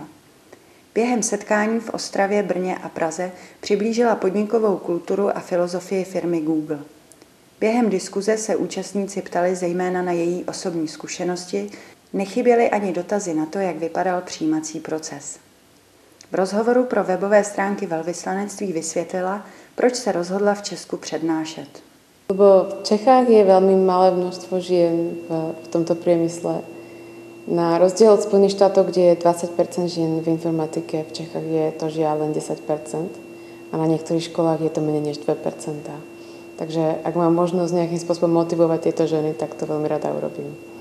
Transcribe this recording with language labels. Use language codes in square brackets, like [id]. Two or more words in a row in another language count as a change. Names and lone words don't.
[cs] Během setkání v Ostravě, Brně a Praze přiblížila podnikovou kulturu a filozofii firmy Google. Během diskuze se účastníci ptali zejména na její osobní zkušenosti, nechyběly ani dotazy na to, jak vypadal přijímací proces. V rozhovoru pro webové stránky velvyslanectví vysvětlila, proč se rozhodla v Česku přednášet. [sk] Lebo v Čechách je veľmi malé množstvo žien v tomto priemysle. Na rozdiel od Spojených štátov, kde je 20% žien v informatike, v Čechách je to žiaľ len 10% a na niektorých školách je to menej než 2%. Takže ak mám možnosť nejakým spôsobom motivovať tieto ženy, tak to veľmi rada urobím.